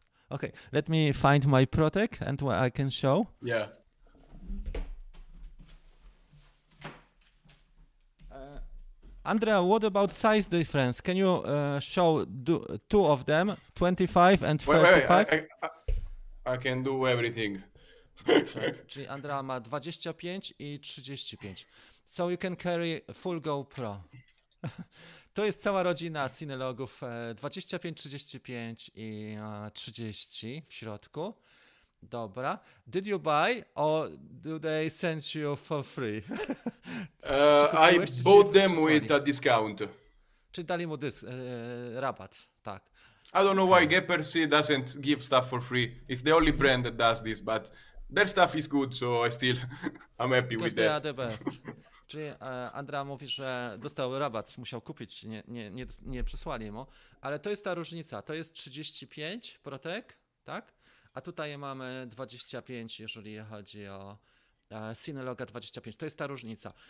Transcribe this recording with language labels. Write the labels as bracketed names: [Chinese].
[English] Okay, let me find my Protec and what I can show. Yeah. Andrea, what about size difference? Can you show two of them, 25 and 35? I can do everything. [Polish] Dobrze, czyli Andrea ma 25 i 35. [English] So you can carry full GoPro. [Polish] To jest cała rodzina Cinelogów 25, 35 i 30 w środku. Dobra. [English] Did you buy or do they send you for free? I bought them with a discount. [Polish] Czyli dali mu rabat, tak. [English] I don't know why GoPro doesn't give stuff for free. It's the only brand that does this, but their stuff is good, so I'm happy Because with they are that. the best. [Polish] Czyli Andrea mówi, że dostał rabat, musiał kupić, nie przysłali mu, ale to jest ta różnica, to jest 35 Protec, tak? A tutaj mamy 25, jeżeli chodzi o Cineloga 25, to jest ta różnica.